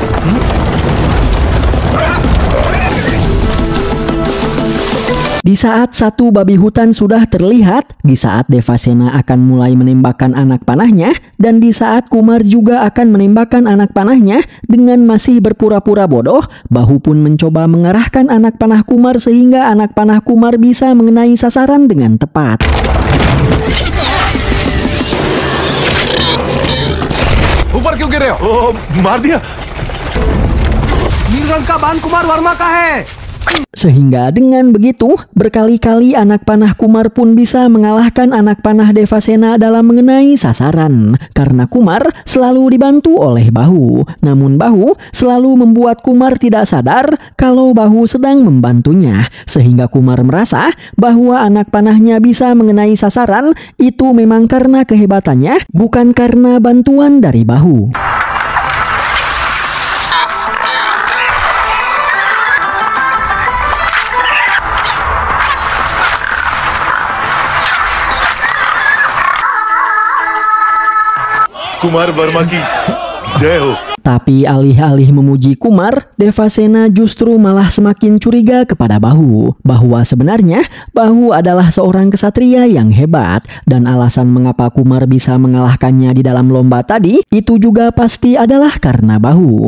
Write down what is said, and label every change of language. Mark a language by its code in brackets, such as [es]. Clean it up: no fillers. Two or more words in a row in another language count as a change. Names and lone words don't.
[id] Di saat satu babi hutan sudah terlihat, di saat Devasena akan mulai menembakkan anak panahnya, dan di saat Kumar juga akan menembakkan anak panahnya dengan masih berpura-pura bodoh, Bahu pun mencoba mengarahkan anak panah Kumar sehingga anak panah Kumar bisa mengenai sasaran dengan tepat. [hi] ऊपर क्यों गिरे हो? मार दिया नील रंग का बाण कुमार वर्मा का है। [id] Sehingga dengan begitu, berkali-kali anak panah Kumar pun bisa mengalahkan anak panah Devasena dalam mengenai sasaran. Karena Kumar selalu dibantu oleh Bahu. Namun Bahu selalu membuat Kumar tidak sadar kalau Bahu sedang membantunya. Sehingga Kumar merasa bahwa anak panahnya bisa mengenai sasaran itu memang karena kehebatannya, bukan karena bantuan dari Bahu. [hi] कुमार वर्मा की जय हो। [id] Tapi alih-alih memuji Kumar, Devasena justru malah semakin curiga kepada Bahu. Bahwa sebenarnya Bahu adalah seorang kesatria yang hebat. Dan alasan mengapa Kumar bisa mengalahkannya di dalam lomba tadi, itu juga pasti adalah karena Bahu.